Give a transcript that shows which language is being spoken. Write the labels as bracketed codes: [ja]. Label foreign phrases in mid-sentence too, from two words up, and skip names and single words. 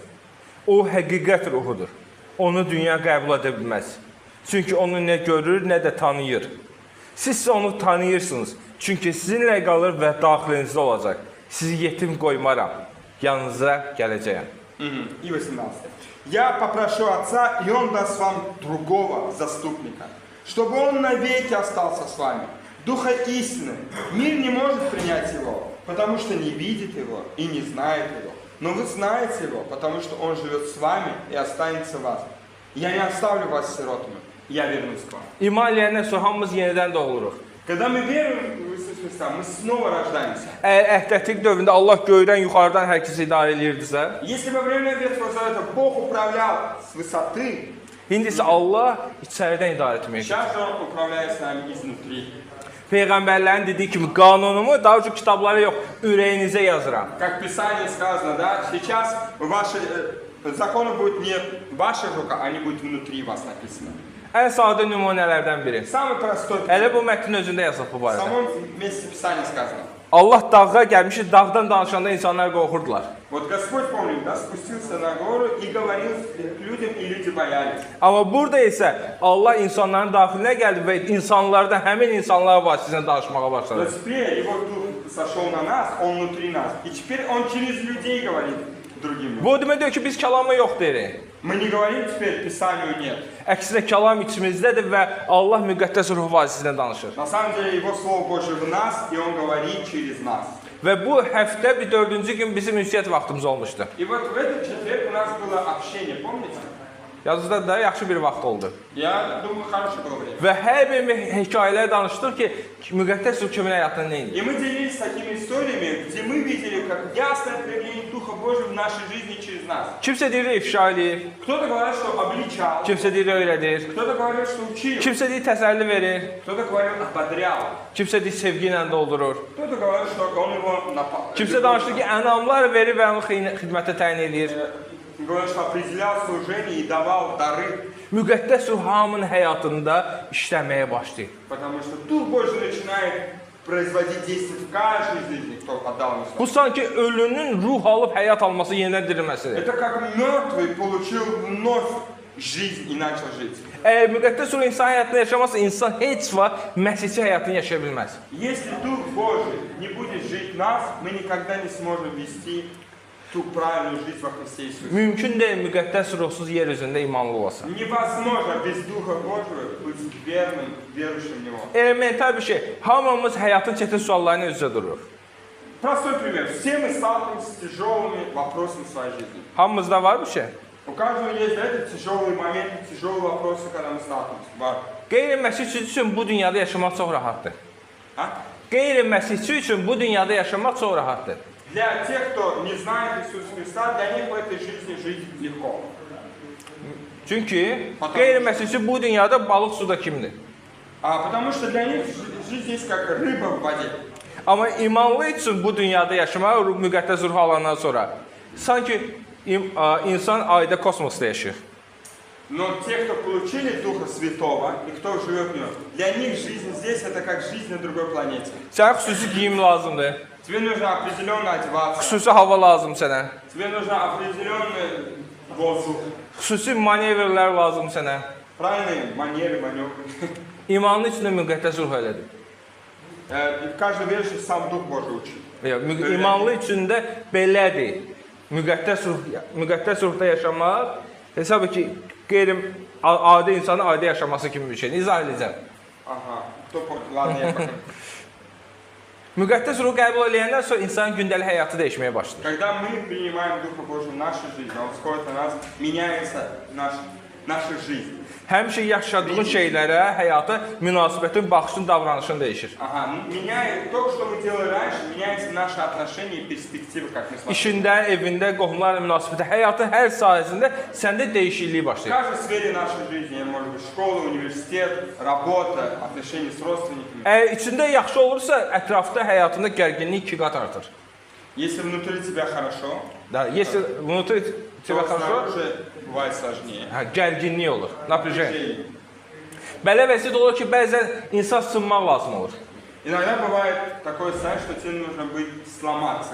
[az] O həqiqət ruhudur. Onu dünya qəbul edə bilməz. Çünki onu nə görür, nə də tanıyır. Siz isə onu tanıyırsınız. Çünki sizinlə qalır və daxilinizdə olacaq. Sizi yetim qoymaram. Yanınıza gələcəyəm. [ru] И 18. Я попрошу Отца, и Он даст вам другого заступника, чтобы Он навеки остался с вами. Духа истины. Мир не может принять Его, потому что не видит Его и не знает Его. Но вы знаете Его, потому что Он живет с вами и останется в вас. Я не оставлю вас сиротами, я вернусь к вам. [az] İman eləyəndən sonra hamımız yenidən doğuluruq. [ru] Когда мы верим в Иисуса Христа, мы снова rождаемся. [az] Əgər əhdətlik dövründə Allah göydən, yuxarıdan hər kəsi idarə edirdisə, [ru] Если во время Ветхого Завета Бог управлял с высоты, [az] indi isə Allah içəridən idarə etməyə gedir. [ru] сейчас же Он управляет с нами изнутри. [az] Peyğəmbərlərin dediyi kimi qanunumu daha çox kitablara yox, ürəyinizə yazıram. [ru] Как в Писании сказано, да, сейчас ваши законы будут не в ваших руках, они будут внутри вас написано. [az] Ən sadə nümunələrdən biri. [ru] Самый простой, [az] Elə bu mətnin özündə yazılıb bu [ru] в [az] barədə. [ru] самом месте Писания сказано. [az] Allah dağa gəlmişdi, dağdan danışanda insanlar qorxurdular. [ru] Вот Господь, помним, да, spустился на гору и говорил к людям, и люди боялись. [az] Amma burada isə Allah insanların daxilinə gəldi və insanlardan həmin insanlar vasitəsilə danışmağa [ru] Но [az] başladı. [ru] теперь Его Дух сошел на нас, Он внутри нас. И теперь Он через людей говорит другим людям. [az] Bu o demək deyil ki, biz kəlama yox deyirik. [ru] Мы не говорим теперь Писанию нет. [az] Əksinə kəlam içimizdədir və Allah müqəddəs ruh vasitəsilə danışır. [ru] На самом деле Его Слово Божье в нас, и Он говорит через нас. [az] Və bu həftə bir 4-cü gün bizim ünsiyyət vaxtımız olmuşdu. [ru] И вот в этот четверг у нас было общение, помните? [az] Yazıda da yaxşı bir vaxt oldu. [ru] Я думаю, хорошее было время. [az] Və hər bir hekayələr danışdıq ki, müqəddəs ruh kimin həyatında nə edir. [ru] И мы делились такими историями, где мы видели, как ясное проявление Духа Божьего в нашей жизни через нас. [az] Kimsə deyir ifşa eləyir, [ru] Кто-то говорит, что обличал, [az] kimsə deyir öyrədir, [ru] кто-то говорит, что учил, [az] kimsə deyir təsəlli verir, [ru] кто-то говорил, ободрял, [az] kimsə deyir sevgi ilə doldurur. [ru] кто-то говорит, что он его напал. [az] Kimsə danışdı ki, ənamlar verir və onu xidmətə təyin edir. [ru] Говорит, что определял служение и давал дары, [az] Müqəddəs ruh hamının həyatında işləməyə başlayır. [ru] потому что Дух Божий начинает производить действия в каждой жизни, кто отдал ему [az] Bu [ru] слово. [az] sanki ölünün ruh alıb həyat alması, yenidən dirilməsidir. [ru] Это как мертвый получил вновь жизнь и начал жить. [az] Əgər müqəddəs ruh insan həyatını yaşamasa, insan heç vaxt məsihçi həyatını yaşaya bilməz. [ru] Если Дух Божий не будет жить в нас, мы никогда не сможем вести ту правильную жизнь во Христе Иисусе. [az] Mümkün deyil müqəddəs ruhsuz yer üzündə imanlı olasan. [ru] Невозможно без Духа Божьего быть верным, верующим в Него. [az] Elementar bir şey. Hamımız həyatın çətin suallarına üz-üzə dururuq. [ru] Простой пример. Все мы сталкиваемся с tяжелыми вопросами в своей жизни. [az] Hamımızda var bu şey. [ru] У каждого есть, знаете, тяжелые моменты, тяжелые вопросы, когда мы сталкиваемся. [az] Var. Qeyri-məsihçi üçün bu dünyada yaşamaq çox rahatdır. [ru] А? [az] Qeyri-məsihçi üçün bu dünyada yaşamaq çox rahatdır. [ru] Для тех, кто не знает Иисуса Христа, для них в этой жизни жить легко. [az] Çünki qeyri-məsihçi bu dünyada balıq suda kimdir? [ru] Потому что для них жизнь есть как рыба в воде. [az] Amma imanlı üçün bu dünyada yaşamaq müqəddəs ruh alandan sonra sanki insan ayda kosmosda yaşayır. [ru] Но те, кто получили Духа Святого и кто живет в нем, для них жизнь здесь это как жизнь на другой планете. [az] Sənə xüsusi geyim lazımdır. [ru] Тебе нужно определенно одеваться, [az] Xüsusi hava lazım sənə. [ru] тебе нужно определенный воздух, [az] Xüsusi manevrlər lazım sənə. [ru] правильные манеры, маневры. [az] İmanlı üçün də müqəddəs ruh elədir. И каждый верующий сам Дух Божий учит. İmanlı üçün də belədir. Müqəddəs ruhda yaşamaq hesab ki, qeyri-adi insanın adi yaşaması kimi bir şey. İzah edəcəm. [ru] Ага, кто помнит? Ладно, я покажу. [az] Müqəddəs ruhu qəbul edəndən sonra insanın gündəlik həyatı dəyişməyə başlayır. [ru] Когда мы принимаем Духа Божьего в нашу жизнь, Он сходит на нас, меняется наша жизнь. [az] Həmişə yaşadığın şeylərə, həyata münasibətin, baxışın, davranışın dəyişir. [ru] Ага, меняет то, что мы делали раньше, меняется наше отношение и перспективы, как мы смотрим. [az] İşində, evində, qohumlarla münasibətdə, həyatın hər sahəsində səndə dəyişiklik [ru] В [az] başlayır. [ru] каждой сфере нашей жизни, может быть, школа, университет, работа, отношения с родственниками. [az] Əgər içində yaxşı olursa, ətrafda həyatında gərginlik 2 qat artır. [ru] Если внутри тебя хорошо, Da, если внутри тебя то хорошо, снаружи bывает sложнее. [az] gərginlik olur, [ru] напряжение. Напряжение. [az] Belə vəziyyət olur ki, bəzən insan sınmaq lazım olur. [ru] Иногда бывает такое состояние, что тебе нужно быть сломаться.